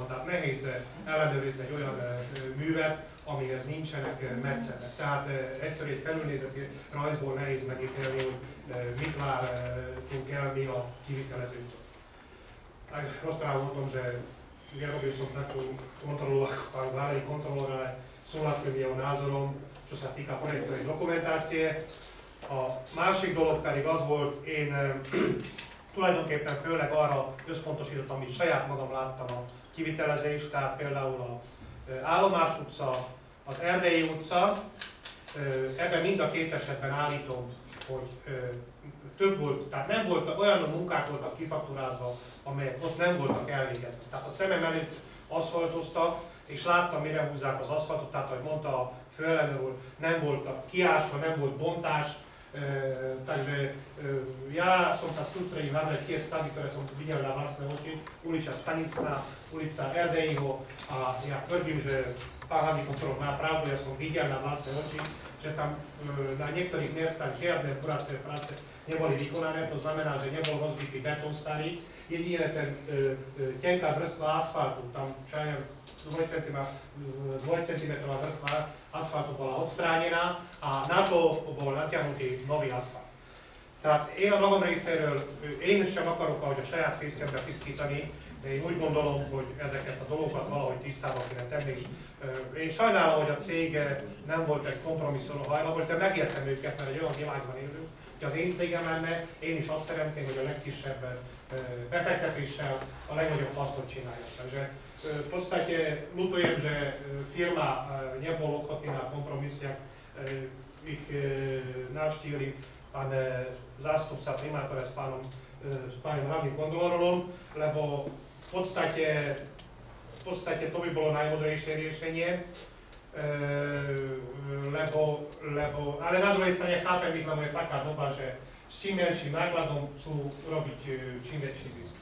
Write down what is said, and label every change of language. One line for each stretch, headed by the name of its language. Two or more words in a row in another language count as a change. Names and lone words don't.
Hungarian: Tehát nehéz ellenőrizni egy olyan művet, amihez nincsenek metszetek. Tehát egyszerű egy felülnézeti rajzból nehéz megítélni, hogy mit vártunk el mi a kivitelezőtől.
Slovak: Rozprával o tom, že ja robil som takú kontrolu ako pán vládny kontrolór, ale súhlasím jeho názorom, čo sa týka projektovej dokumentácie.
Hungarian: A másik dolog pedig az volt, én tulajdonképpen főleg arra összpontosítottam, amit saját magam láttam a kivitelezést, tehát például a Állomás utca, a az Erdélyi utca, ebben mind a két esetben állítom, hogy több volt, tehát nem volt, olyan munkák voltak kifakturázva, amelyek ott nem voltak elvégezve. Tehát a szemem előtt aszfaltoztak, és láttam, mire húzzák az aszfaltot, tehát ahogy mondta a főellenőr úr, nem volt kiásva, nem volt bontás.
Slovak: Takže ja som sa sústredil na tie stavby, ktoré som videl na vlastné oči, ulica Stanicná, ulica Erdejho, a ja tvrdím, že pán hlavný kontrolór má pravdu, ja som videl na vlastné oči, že tam na niektorých miestach žiadne práce neboli vykonané, to znamená, že nebol rozbitý betón starý, jedine ten tenká vrstva asfaltu, tam čo ja neviem, 2 cm vrstva asfaltu bola odstránená a na to bol natiahnutý nový aszfalt.
Hungarian: Tehát én a magam részéről, én sem akarok ahogy a saját fészkembe piszkítani, de én úgy gondolom, hogy ezeket a dolgokat valahogy tisztába kéne tenni. Én sajnálom, hogy a cég nem volt egy kompromisszumra hajlamos, de megértem őket, mert egy olyan világban élünk, hogy az én cégem lenne, én is azt szeretném, hogy a legkisebb befektetéssel a legnagyobb hasznot csináljak.
Slovak: Takže v podstate ľutujem, že firma nebol ochotný na kompromis, jak ich navštívili pán zástupca primátora s pánom hlavným kontrolorom, lebo v podstate to by bolo najmodrejšie riešenie, ale na druhej strane chápem ich, lebo je taká doba, že s čím menším nákladom chcú robiť čím väčší zisk.